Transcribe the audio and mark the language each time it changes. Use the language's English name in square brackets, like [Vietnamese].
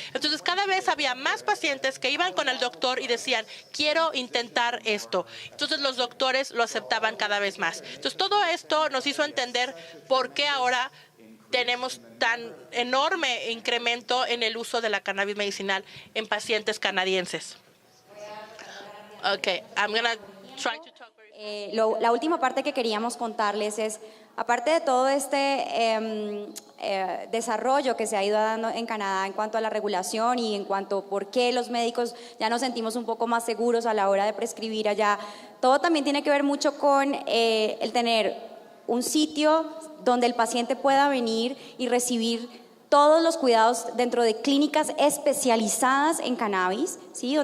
[Spanish] Entonces cada vez había más pacientes que iban con el doctor y decían, quiero intentar esto. Entonces los doctores lo aceptaban cada vez más. Entonces, todo esto nos hizo entender por qué ahora tenemos tan enorme incremento en el uso de la cannabis medicinal en pacientes canadienses. [English] Okay, I'm gonna try to talk very... [Spanish] La última parte que queríamos contarles es, aparte de todo este desarrollo que se ha ido dando en Canadá en cuanto a la regulación y en cuanto a por qué los médicos ya nos sentimos un poco más seguros a la hora de prescribir allá, todo también tiene que ver mucho con el tener un sitio donde el paciente pueda venir y recibir todos los cuidados dentro de clínicas especializadas en cannabis, ¿sí?